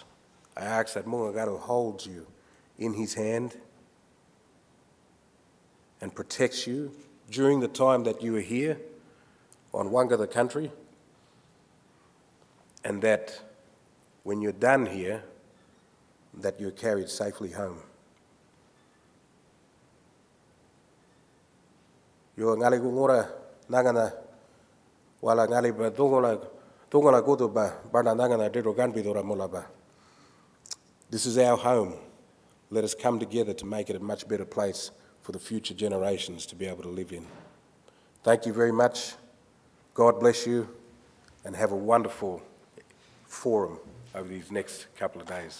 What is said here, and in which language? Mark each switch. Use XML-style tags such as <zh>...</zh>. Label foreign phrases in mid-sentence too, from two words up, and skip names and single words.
<en>I ask that Mongagaro holds you in his hand and protects you during the time that you are here on Wanga the country, and that when you're done here, that you're carried safely home.</en> <xdk>Yo ngali gungora nangana wala ngali ba dongola godo ba barna nangana dero ganbidora molaba.</xdk> <en>This is our home. Let us come together to make it a much better place for the future generations to be able to live in. Thank you very much. God bless you, and have a wonderful forum over these next couple of days.</en>